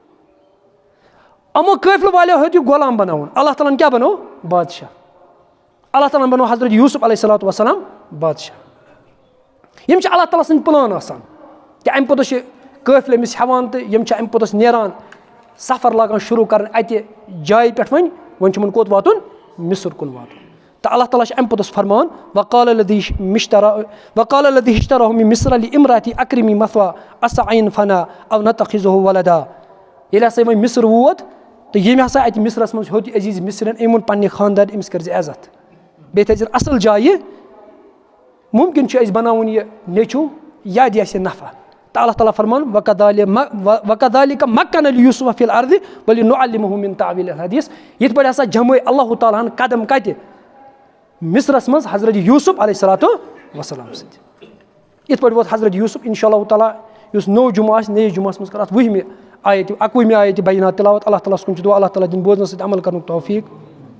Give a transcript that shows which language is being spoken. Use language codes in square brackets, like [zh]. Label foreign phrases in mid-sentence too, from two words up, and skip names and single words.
[ks] یِمو قٲفلہٕ والیو ہیوٚت یہِ غلام بَناوُن اللہ تعالیٰ ہَن کیٛاہ بَنوو بادشاہ اللہ تعالیٰ ہَن بَنوو حضرت یوٗسف [ar] علیہ الصلاتُ وسلام [ks] بادشاہ یِم چھِ اللہ تعالیٰ سٕنٛدۍ پٕلان آسان کہِ اَمہِ پوٚتُس چھِ قٲفلہٕ أمِس ہٮ۪وان تہٕ یِم چھِ اَمہِ پوٚتُس نیران سفر لاگان شروٗع کَرٕنۍ اَتہِ جایہِ پٮ۪ٹھ وۄنۍ چھُ یِمَن کوٚت واتُن مِصر کُن واتُن تہٕ اللہ تعالیٰ چھِ اَمہِ پوٚتُس فرماوان [ar] وقال الذی اشتراه من مصر لامرأتی اکرمی مثواه عسى ان ينفعنا او نتخذه ولدا [ks] ییٚلہِ ہسا وۄنۍ مِصر ووت تہٕ ییٚمہِ ہسا اَتہِ مِصرَس منٛز ہیوٚت عزیٖز مِصرٮ۪ن أمۍ ووٚن پنٛنہِ خاندار أمِس کٔرۍزِ عزت بیٚیہِ تھٲیزِ اَصٕل جایہِ مُمکِن چھُ أسۍ بَناوُن یہِ نیٚچوٗ یا دِ اَسہِ یہِ نفع تہٕ اللہ تعالیٰ فرمان [ar] وَکَذَلِکَ مَکَّنَ لِیوٗسُفَ فِی الْأَرْضِ وَلِنُعَلِّمَہُ مِن تَأْوِیلِ الْحَدیٖث [ks] یِتھ پٲٹھۍ ہسا جمٲے اللہ تعالیٰ ہَن قدم کَتہِ مِصرَس منٛز حضرت یوٗسف [ar] علیہ الصلاتُ وسلام [ks] سۭتۍ یِتھ پٲٹھۍ ووت حضرت یوٗسف [ar] اِنشاء اللہ تعالیٰ [ks] یُس نوٚو جُمعہ آسہِ نٔیِس جُمعس منٛز کَرو اَتھ 20مہِ آیتہِ 21مہِ آیتہِ بیانات تِلاوت اللہ تعالیٰ ہَس کُن چھُ دُعا اللہ تعالیٰ دِنۍ بوزنہٕ سۭتۍ عمل کَرنُک توفیٖق